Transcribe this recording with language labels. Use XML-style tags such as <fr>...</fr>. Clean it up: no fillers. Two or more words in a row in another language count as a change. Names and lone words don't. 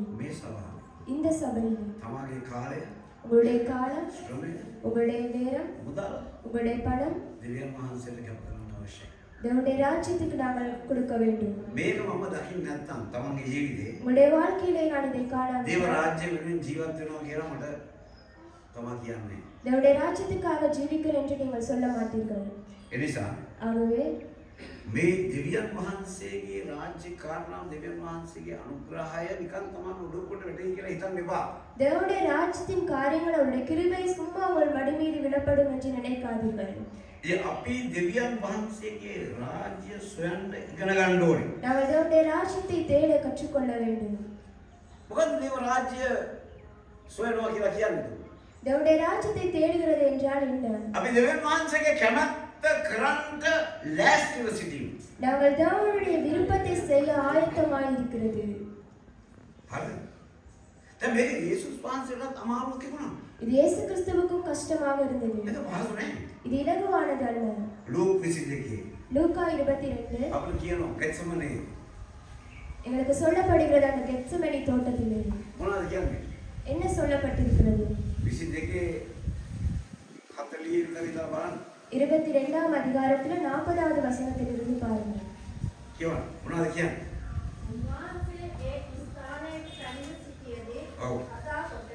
<si>මේ සභාවේ</si> <ta>இந்த சபையில்</ta> <si>තමගේ කාලය</si> <ta>உங்களுடைய காலம்,</ta> <si>ශ්‍රමය</si> <ta>உங்களுடைய நேரம்,</ta> <si>මුදල්</si> <ta>உங்களுடைய பணம்</ta> <si>දෙවියන් වහන්සේට කැප කරන්න අවශ්‍යයි.</si> <ta>தேவனுடைய ராஜ்யத்துக்கு நாங்கள் கொடுக்க வேண்டும்.</ta> <si>මේක මම දකින්න නැත්නම් තමන්ගේ ජීවිතේ</si> <ta>உங்களுடைய வாழ்க்கையிலே நான் இதை காணாமல்</ta> <si>දේව රාජ්‍ය වෙනුවෙන් ජීවත් වෙනවා කියලා මට තමා කියන්නේ.</si> <ta>தேவனுடைய ராஜ்யத்துக்காக ஜீவிக்கிறேன் என்று நீங்கள் சொல்ல மாட்டீர்கள்.</ta> <si>ඒ නිසා</si> <ta>ஆகவே</ta> <si>මේ දෙවියන් වහන්සේගේ රාජ්‍ය කාරණා දෙවියන් වහන්සේගේ අනුග්‍රහය නිකන් තමන් උඩුකොට වැටෙයි කියලා හිතන්න එපා.</si> <ta>தேவனுடைய ராஜ்யத்தின் காரியங்கள் அவருடைய கிருபை சும்மா உங்கள் மடி மீது விடப்படும் என்று நினைக்காதீர்கள்.</ta> <si>ඒ අපි දෙවියන් වහන්සේගේ රාජ්‍ය සොයන්න ඉගෙන ගන්න ඕනේ.</si> <ta>நாங்கள் தேவனுடைய ராஜ்யத்தை தேட கற்றுக்கொள்ள வேண்டும்.</ta> <si>මොකද දේව රාජ්‍ය සොයනවා කියලා කියන්නේ?</si> <ta>தேவனுடைய ராஜ்யத்தை தேடுகிறது என்றால் என்ன?</ta> <si>අපි දෙවියන් වහන්සේගේ කැමැත්ත කරන්න ලෑස්තිව සිටීම.</si> <ta>நாங்கள் தேவனுடைய விருப்பத்தை செய்ய ஆயத்தமாய் இருக்கிறது.</ta> <si>හරිද? දැන් මේක යේසුස් වහන්සේට අමාරුවක් තිබුණා.</si> <ta>இது இயேசு கிறிஸ்துவுக்கும் கஷ்டமாக இருந்தது.</ta> <si>ඒක පහසු නෑ.</si> <ta>இது இலகுவானது அல்ல.</ta> <si>ලූක් 22</si> <ta>லூக்கா 22</ta> <si>අපිට කියනවා ගෙත්සමනේ</si> <ta>எங்களுக்கு சொல்லப்படுகிறது அந்த கெத்செமனே தோட்டத்திலே.</ta> <si>මොනවද කියන්නේ?</si> <ta>என்ன சொல்லப்பட்டிருக்கிறது?</ta> <si>22 40 විතර ඉඳලා බලන්න.</si> <ta>22ஆம் அதிகாரத்துல 40வது வசனத்திலிருந்து பாருங்க.</ta> <si>කියවන්න. මොනවද කියන්නේ? උන්වහන්සේ ඒ ස්ථානයේ පැමිණ සිටියේදී ඔව්. කතා</si>